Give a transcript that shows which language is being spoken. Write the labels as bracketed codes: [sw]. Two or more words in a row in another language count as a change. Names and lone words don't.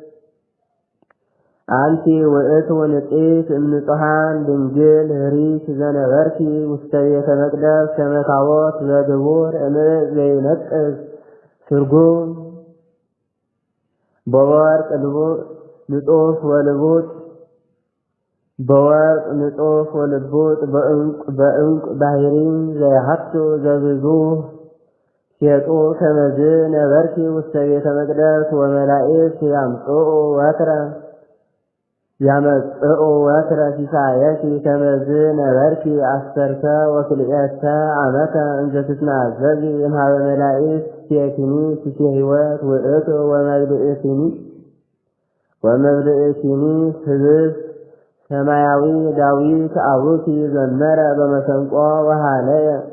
[gez] አንቲ ውእቱ ንጽሕት እምንጹሐን ድንግል ኅሪት ዘነበርኪ ውስተ ቤተ መቅደስ ከመ ታቦት ዘግቡር እምዕ ዘይነቅዝ ስርጉም በወርቅ ንጹሕ ወልቡጥ በዕንቁ ባሕሪን ዘይሃቱ ዘብዙሕ ሴጡ ከመዝ ነበርኪ ውስተ ቤተ መቅደስ ወመላእክት ያመጽኡ ወትረ ሲሳየኪ ከመዝ ነበርኪ አሰርተ ወክልኤተ ዓመተ እንዘ ትትናዘዚ እምኀበ መላእክት ሴኪኒ ሲሴ ሕይወት ውእቱ ወመብልእኪኒ ህብስት ሰማያዊ ዳዊት አቡኪ ዘመረ በመሰንቆ ወሃለየ